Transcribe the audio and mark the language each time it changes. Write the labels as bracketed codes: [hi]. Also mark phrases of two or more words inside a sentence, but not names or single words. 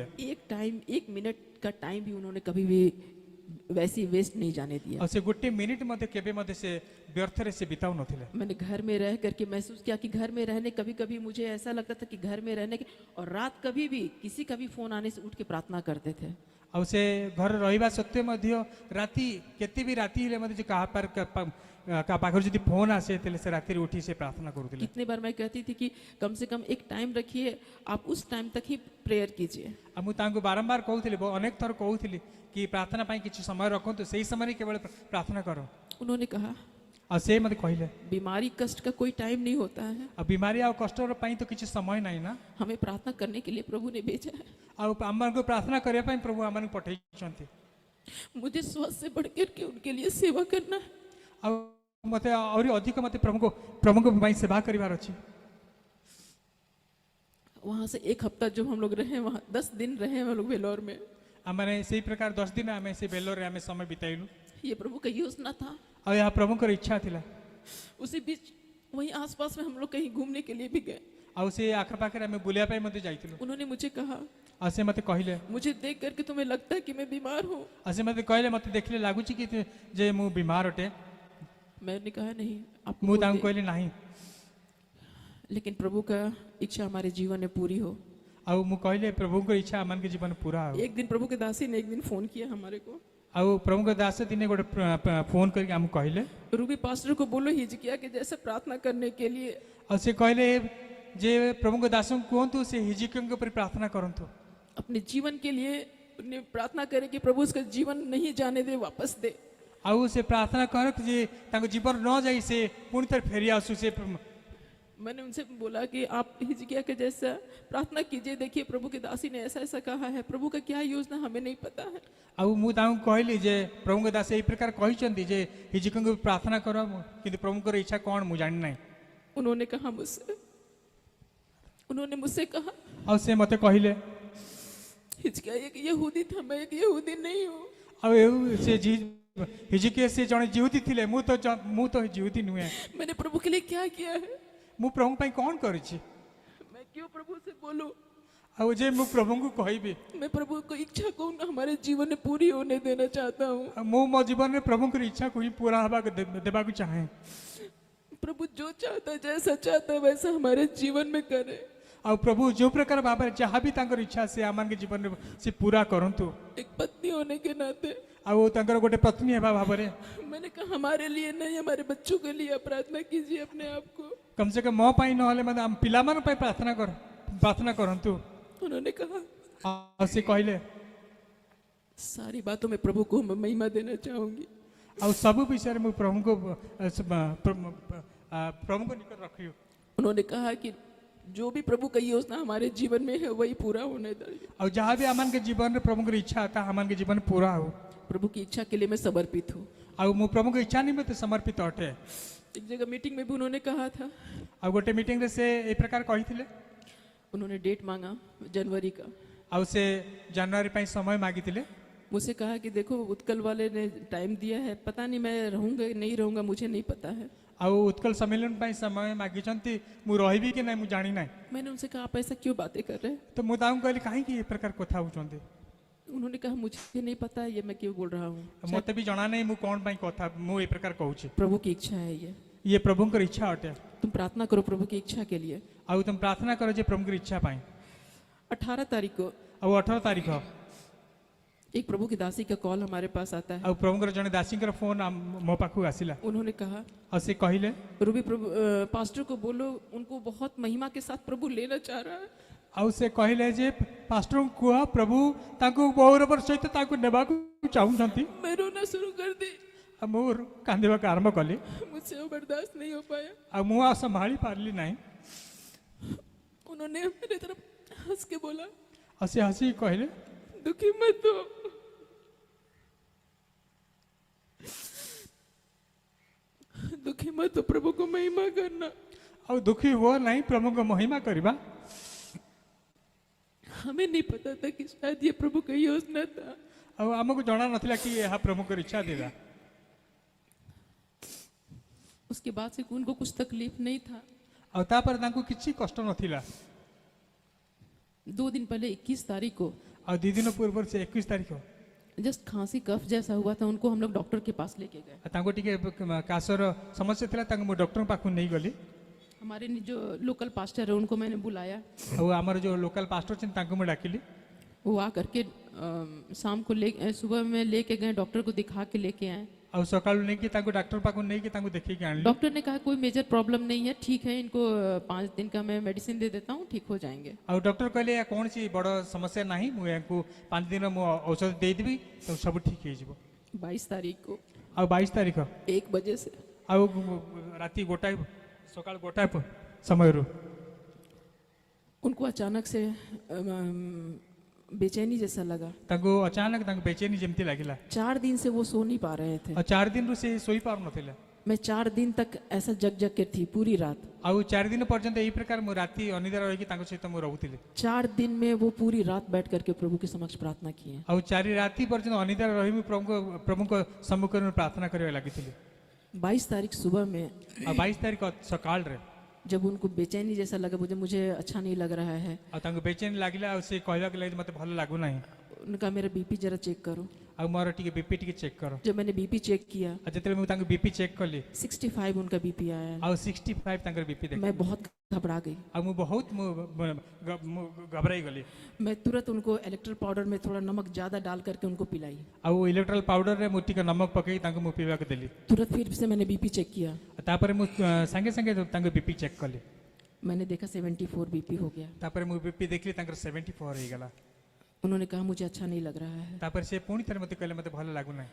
[hi] एक मिनट का टाइम भी उन्होंने कभी भी वैसी वेस्ट नहीं जाने दिया। [or] ଆଉ ସେ ଗୋଟେ ମିନିଟ୍ ମଧ୍ୟ କେବେ ମଧ୍ୟ ସେ ବ୍ୟର୍ଥରେ ସେ ବିତାଉ ନଥିଲେ। [hi] मैंने घर में रह करके महसूस किया कि घर में रहने कभी कभी मुझे ऐसा लगता था कि घर में रहने के और रात कभी भी किसी का भी फोन आने से उठ के प्रार्थना करते थे। [or] ଆଉ ସେ ଘରେ ରହିବା ସତ୍ତ୍ୱେ ମଧ୍ୟ ରାତି କେତେ ବି ରାତି ହେଲେ ମଧ୍ୟ କାହା ପାଖରେ ଯଦି ଫୋନ୍ ଆସେ ତାହେଲେ ସେ ରାତିରେ ଉଠି ସେ ପ୍ରାର୍ଥନା କରୁଥିଲେ। [hi] कितने बार मैं कहती थी कि कम से कम एक टाइम रखिए, आप उस टाइम तक ही प्रेयर कीजिए। [or] ଆଉ ମୁଁ ତାଙ୍କୁ ବାରମ୍ବାର କହୁଥିଲି, ଅନେକ ଥର କହୁଥିଲି କି ପ୍ରାର୍ଥନା ପାଇଁ କିଛି ସମୟ ରଖନ୍ତୁ, ସେଇ ସମୟରେ କେବଳ ପ୍ରାର୍ଥନା କର। [hi] उन्होंने कहा [or] ଆଉ ସେ ମୋତେ କହିଲେ [hi] बीमारी कष्ट का कोई टाइम नहीं होता है, [or] ଆଉ ବିମାରୀ ଆଉ କଷ୍ଟର ପାଇଁ ତ କିଛି ସମୟ ନାହିଁ ନା। [hi] हमें प्रार्थना करने के लिए प्रभु ने भेजा है। [or] ଆଉ ଆମମାନଙ୍କୁ ପ୍ରାର୍ଥନା କରିବା ପାଇଁ ପ୍ରଭୁ ଆମମାନଙ୍କୁ ପଠେଇଛନ୍ତି। [hi] मुझे स्वास्थ्य से बढ़ करके उनके लिए सेवा करना है। [or] ଆଉ ମୋତେ ଆହୁରି ଅଧିକ ମୋତେ ପ୍ରଭୁଙ୍କ ପାଇଁ ସେବା କରିବାର ଅଛି। [hi] वहाँ से एक हफ्ता जो हम लोग रहे, वहाँ 10 दिन रहे हम लोग वेलोर में। [or] ଆମେ ସେଇ ପ୍ରକାର 10 ଦିନ ଆମେ ସେ ବେଲୋରରେ ଆମେ ସମୟ ବିତାଇଲୁ। [hi] ये प्रभु का योजना था। [or] ଆଉ ଏହା ପ୍ରଭୁଙ୍କର ଇଚ୍ଛା ଥିଲା। [hi] उसी बीच वहीं आसपास में हम लोग कहीं घूमने के लिए भी गए। [or] ଆଉ ସେ ଆଖପାଖରେ ଆମେ ବୁଲିବା ପାଇଁ ମଧ୍ୟ ଯାଇଥିଲୁ। [hi] उन्होंने मुझे कहा, [or] ଆଉ ସେ ମୋତେ କହିଲେ, [hi] मुझे देख करके तुम्हें लगता है कि मैं बीमार हूँ? [or] ଆଉ ସେ ମୋତେ କହିଲେ ମୋତେ ଦେଖିଲେ ଲାଗୁଛି କି ଯେ ମୁଁ ବିମାର ଅଟେ। [hi] मैंने कहा नहीं, आप [or] ମୁଁ [hi] बोलिए। [or] ତାଙ୍କୁ କହିଲି ନାହିଁ। [hi] लेकिन प्रभु का इच्छा हमारे जीवन में पूरी हो। [or] ଆଉ ମୁଁ କହିଲେ ପ୍ରଭୁଙ୍କ ଇଚ୍ଛା ଆମମାନଙ୍କ ଜୀବନ ପୁରା ହଉ। [hi] एक दिन प्रभु के दासी ने एक दिन फोन किया हमारे को, [or] ଆଉ ପ୍ରଭୁଙ୍କ ଦାସ ଦିନେ ଗୋଟେ ଫୋନ୍ କରିକି ଆମକୁ କହିଲେ, [hi] रूबी पास्टर को बोलो हिजकिया के जैसे प्रार्थना करने के लिए। [or] ଆଉ ସେ କହିଲେ ଯେ ପ୍ରଭୁଙ୍କ ଦାସଙ୍କୁ କୁହନ୍ତୁ ସେ ହିଜିକିଙ୍କ ଉପରେ ପ୍ରାର୍ଥନା କରନ୍ତୁ। [hi] अपने जीवन के लिए उन्हें प्रार्थना करे कि प्रभु उसका जीवन नहीं जाने दे, वापस दे। [or] ଆଉ ସେ ପ୍ରାର୍ଥନା କର ଯେ ତାଙ୍କ ଜୀବନ ନ ଯାଇ ସେ ପୁଣି ଥରେ ଫେରି ଆସୁ। ସେ [hi] मैंने उनसे बोला कि आप हिजकिया के जैसा प्रार्थना कीजिए, देखिए प्रभु की दासी ने ऐसा ऐसा कहा है, प्रभु का क्या योजना हमें नहीं पता है। [or] ଆଉ ମୁଁ ତାଙ୍କୁ କହିଲି ଯେ ପ୍ରଭୁଙ୍କ ଦାସ ଏଇ ପ୍ରକାର କହିଛନ୍ତି ଯେ ହିଜିକିଙ୍କୁ ପ୍ରାର୍ଥନା କର, କିନ୍ତୁ ପ୍ରଭୁଙ୍କର ଇଚ୍ଛା କ'ଣ ମୁଁ ଜାଣିନାହିଁ। [hi] उन्होंने मुझसे कहा [or] ଆଉ ସେ ମୋତେ କହିଲେ [hi] हिजकिया एक यहूदी था, मैं एक यहूदी नहीं हूँ। [or] ଆଉ ସେ ହିଜିକିया ସେ ଜଣେ ଜିହୁଦୀ ଥିଲେ, ମୁଁ ତ ଜିହୁଦୀ ନୁହେଁ। [hi] मैंने प्रभु के लिए क्या किया है? [or] ମୁଁ ପ୍ରଭୁଙ୍କ ପାଇଁ କ'ଣ କରିଛି? [hi] मैं क्यों प्रभु से बोलूं? [or] ଆଉ ଯେ ମୁଁ ପ୍ରଭୁଙ୍କୁ କହିବି? [hi] मैं प्रभु को इच्छा को हमारे जीवन में पूरी होने देना चाहता हूँ। [or] ମୁଁ ମୋ ଜୀବନରେ ପ୍ରଭୁଙ୍କର ଇଚ୍ଛାକୁ ହିଁ ପୁରା ଦେବାକୁ ଚାହେଁ। [hi] प्रभु जो चाहता है, जैसा चाहता है वैसा हमारे जीवन में करे। [or] ଆଉ ପ୍ରଭୁ ଯେଉଁ ପ୍ରକାର ଭାବରେ ଯାହା ବି ତାଙ୍କର ଇଚ୍ଛା ସେ ଆମମାନଙ୍କ ଜୀବନରେ ସେ ପୁରା କରନ୍ତୁ। [hi] एक पत्नी होने के नाते [or] ଆଉ ତାଙ୍କର ଗୋଟେ ପତ୍ନୀ ହେବା ଭାବରେ [hi] मैंने कहा हमारे लिए नहीं, हमारे बच्चों के लिए आप प्रार्थना कीजिए अपने आप को। कम से कम [or] ମୋ ପାଇଁ ନହେଲେ ମଧ୍ୟ ଆମ ପିଲାମାନଙ୍କ ପାଇଁ ପ୍ରାର୍ଥନା କରନ୍ତୁ। [hi] उन्होंने कहा [or] ଆଉ ସେ କହିଲେ [hi] सारी बातों में प्रभु को मैं महिमा देना चाहूंगी। [or] ଆଉ ସବୁ ବିଷୟରେ ମୁଁ ପ୍ରଭୁଙ୍କ ନିକଟ ରଖିବି। [hi] उन्होंने कहा कि जो भी प्रभु का योजना हमारे जीवन में है वही पूरा होने दीजिए। [or] ଆଉ ଯାହା ବି ଆମମାନଙ୍କ ଜୀବନରେ ପ୍ରଭୁଙ୍କର ଇଚ୍ଛା ତାହା ଆମମାନଙ୍କ ଜୀବନ ପୁରା ହଉ। [hi] प्रभु की इच्छा के लिए मैं समर्पित हूँ। [or] ଆଉ ମୁଁ ପ୍ରଭୁଙ୍କ ଇଚ୍ଛା ନିମନ୍ତେ ସମର୍ପିତ ଅଟେ। [hi] एक जगह मीटिंग में भी उन्होंने कहा था, [or] ଆଉ ଗୋଟେ ମିଟିଂରେ ସେ ଏ ପ୍ରକାର କହିଥିଲେ। [hi] उन्होंने डेट मांगा जनवरी का। [or] ଆଉ ସେ ଜାନୁଆରୀ ପାଇଁ ସମୟ ମାଗିଥିଲେ। [hi] मुझसे कहा कि देखो उत्कल वाले ने टाइम दिया है, पता नहीं मैं रहूंगा नहीं रहूंगा, मुझे नहीं पता है। [or] ଆଉ ଉତ୍କଳ ସମ୍ମିଳନ ପାଇଁ ସମୟ ମାଗିଛନ୍ତି, ମୁଁ ରହିବି କି ନାହିଁ ମୁଁ ଜାଣିନାହିଁ। [hi] मैंने उनसे कहा आप ऐसा क्यों बातें कर रहे हैं? [or] ତ ମୁଁ ତାଙ୍କୁ କହିଲି କାହିଁକି ଏ ପ୍ରକାର କଥା ହେଉଛନ୍ତି? [hi] उन्होंने कहा मुझे नहीं पता है ये मैं क्यों बोल रहा हूँ, [or] ମୋତେ ବି ଜଣା ନାହିଁ ମୁଁ କ'ଣ ପାଇଁ କଥା ମୁଁ ଏ ପ୍ରକାର କହୁଛି। [hi] प्रभु की इच्छा है ये। [or] ଇଏ ପ୍ରଭୁଙ୍କର ଇଚ୍ଛା ଅଟେ। [hi] तुम प्रार्थना करो प्रभु की इच्छा के लिए। [or] ଆଉ ତୁମେ ପ୍ରାର୍ଥନା କର ଯେ ପ୍ରଭୁଙ୍କର ଇଚ୍ଛା ପାଇଁ। [hi] 18 तारीख को [or] ଆଉ 18 ତାରିଖ [hi] एक प्रभु की दासी का कॉल हमारे पास आता है। [or] ଆଉ ପ୍ରଭୁଙ୍କର ଜଣେ ଦାସୀଙ୍କର ଫୋନ୍ ମୋ ପାଖକୁ ଆସିଲା। [hi] उन्होंने कहा [or] ଆଉ ସେ କହିଲେ [hi] रूबी प्रभु पास्टर को बोलो उनको बहुत महिमा के साथ प्रभु लेना चाह रहा है। [or] ଆଉ ସେ କହିଲେ ଯେ ପାଷ୍ଟରଙ୍କୁ କୁହ ପ୍ରଭୁ ତାଙ୍କୁ ଗୌରବର ସହିତ ତାଙ୍କୁ ନେବାକୁ ଚାହୁଁଛନ୍ତି। [hi] मैं रोना शुरू कर दी, [or] ଆଉ ମୁଁ କାନ୍ଦିବାକୁ ଆରମ୍ଭ କଲି। [hi] मुझसे वो बर्दाश्त नहीं हो पाया। [or] ଆଉ ମୁଁ ଆଉ ସମ୍ଭାଳି ପାରିଲି ନାହିଁ। [hi] उन्होंने मेरे तरफ हंस के बोला [or] ଆଉ ସେ ହସିକି କହିଲେ [hi] दुखी मत हो, दुखी मत हो, प्रभु को महिमा करना। [or] ଆଉ ଦୁଃଖୀ ହୁଅ ନାହିଁ, ପ୍ରଭୁଙ୍କ ମହିମା କରିବା। [hi] हमें नहीं पता था कि शायद ये प्रभु का योजना था। [or] ଆଉ ଆମକୁ ଜଣା ନଥିଲା କି ଏହା ପ୍ରଭୁଙ୍କର ଇଚ୍ଛା ଥିଲା। [hi] उसके बाद से उनको कुछ तकलीफ नहीं था। [or] ଆଉ ତାପରେ ତାଙ୍କୁ କିଛି କଷ୍ଟ ନଥିଲା। [hi] 2 दिन पहले 21 तारीख को [or] ଆଉ 2 ଦିନ ପୂର୍ବରୁ ସେ 21 ତାରିଖ [hi] जस्ट खांसी कफ जैसा हुआ था, उनको हम लोग डॉक्टर के पास लेके गए। [or] ତାଙ୍କୁ ଟିକେ କାଶର ସମସ୍ୟା ଥିଲା, ତାଙ୍କୁ ମୁଁ ଡକ୍ଟରଙ୍କ ପାଖକୁ ନେଇଗଲି। [hi] हमारे जो [en] local pastor [hi] है उनको मैंने बुलाया। [or] ଆଉ ଆମର ଯେଉଁ [en] local pastor [or] ଅଛନ୍ତି ତାଙ୍କୁ ମୁଁ ଡାକିଲି। [hi] वो आ करके शाम को सुबह में लेके गए, डॉक्टर को दिखा के लेके आए। [or] ଆଉ ସକାଳୁ ନେଇକି ତାଙ୍କୁ ଡାକ୍ତର ପାଖକୁ ନେଇକି ତାଙ୍କୁ ଦେଖେଇକି ଆଣିଲି। [hi] डॉक्टर ने कहा कोई [en] major problem [hi] नहीं है, ठीक है, इनको 5 दिन का मैं मेडिसिन दे देता हूँ, ठीक हो जाएंगे। [or] ଆଉ ଡକ୍ଟର କହିଲେ ଏହା କୌଣସି ବଡ଼ ସମସ୍ୟା ନାହିଁ, ମୁଁ ଏହାକୁ 5 ଦିନ ମୁଁ ଔଷଧ ଦେଇଦେବି ତ ସବୁ ଠିକ୍ ହେଇଯିବ। [hi] 22 तारीख को [or] ଆଉ 22 ତାରିଖ [hi] 1 बजे से [or] ଆଉ ରାତି ଗୋଟାଏ ସକାଳ ଗୋଟାଏ ସମୟରୁ [hi] उनको अचानक से बेचैनी जैसा लगा। [or] ତାଙ୍କୁ ଅଚାନକ ତାଙ୍କୁ ବେଚେନି ଯେମିତି ଲାଗିଲା [hi] 4 दिन से वो सो नहीं पा रहे थे। [or] ଆଉ 4 ଦିନରୁ ସେ ଶୋଇପାରୁନଥିଲେ। [hi] मैं 4 दिन तक ऐसा जग जग के थी पूरी रात। [or] ଆଉ 4 ଦିନ ପର୍ଯ୍ୟନ୍ତ ଏଇ ପ୍ରକାର ମୁଁ ରାତି ଅନିଦ୍ରା ରହିକି ତାଙ୍କ ସହିତ ମୁଁ ରହୁଥିଲି। [hi] 4 दिन में वो पूरी रात बैठ करके प्रभु के समक्ष प्रार्थना किए। [or] ଆଉ 4 ରାତି ପର୍ଯ୍ୟନ୍ତ ଅନିଦ୍ରା ରହି ମୁଁ ପ୍ରଭୁଙ୍କ ସମ୍ମୁଖରେ ପ୍ରାର୍ଥନା କରିବା ଲାଗିଥିଲି। [hi] 22 तारीख सुबह में [or] ଆଉ 22 ତାରିଖ ସକାଳରେ [hi] जब उनको बेचैनी जैसा लगा, मुझे अच्छा नहीं लग रहा है, [or] ଆଉ ତାଙ୍କୁ ବେଚେନି ଲାଗିଲା ଆଉ ସେ କହିବାକୁ ଲାଗିଲେ ମୋତେ ଭଲ ଲାଗୁନାହିଁ [hi] उनका मेरा बीपी जरा चेक करो। [or] ଆଉ ମୋର ଟିକେ ବିପି ଟିକେ ଚେକ୍ କର। [hi] जब मैंने [en] BP check [hi] किया [or] ଆଉ ଯେତେବେଳେ ମୁଁ ତାଙ୍କୁ [en] BP check [or] କଲି [hi] 65 उनका बीपी आया। [or] ଆଉ 65 ତାଙ୍କର ବିପି ଦେଖ [hi] मैं बहुत घबरा गई। [or] ଆଉ ମୁଁ ବହୁତ ଘବରାଇ ଗଲି। [hi] मैं तुरंत उनको [en] electral powder [hi] में थोड़ा नमक ज़्यादा डाल करके उनको पिलाई। [or] ଆଉ [en] electral powderରେ [or] ମୁଁ ଟିକେ ନମକ ପକେଇ ତାଙ୍କୁ ମୁଁ ପିଇବାକୁ ଦେଲି। [hi] तुरंत फिर से मैंने [en] BP check [hi] किया। [or] ତାପରେ ମୁଁ ସାଙ୍ଗେ ସାଙ୍ଗେ ତାଙ୍କୁ [en] BP check [or] କଲି। [hi] मैंने देखा 74 बीपी हो गया। [or] ତାପରେ ମୁଁ ବିପି ଦେଖିଲି ତାଙ୍କର 74 ହେଇଗଲା। [hi] उन्होंने कहा मुझे अच्छा नहीं लग रहा है। [or] ତାପରେ ସେ ପୁଣି ଥରେ ମୋତେ କହିଲେ ମୋତେ ଭଲ ଲାଗୁନାହିଁ।